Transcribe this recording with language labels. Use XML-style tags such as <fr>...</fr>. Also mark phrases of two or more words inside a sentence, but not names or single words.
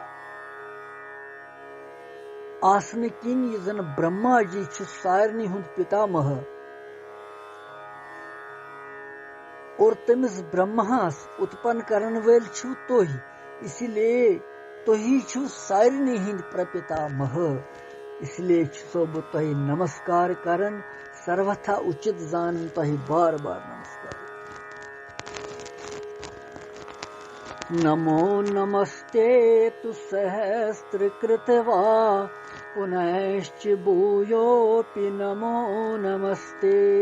<ks>आसन किन यजन ब्रह्मा जी छु सारनी हुंद पितामह और तमिस ब्रह्मास उत्पन्न करन वल छु तोही, इसलिए तोही छु सारनी हिंद प्रपितामह। इसलिए छु सब तोही नमस्कार करन सर्वथा उचित जान तोही बार बार नमस्कार।</ks> <sa>नमो नमस्ते तु सहस्त्र कृतवा पुनश्च भूयोऽपि नमो नमस्ते।</sa>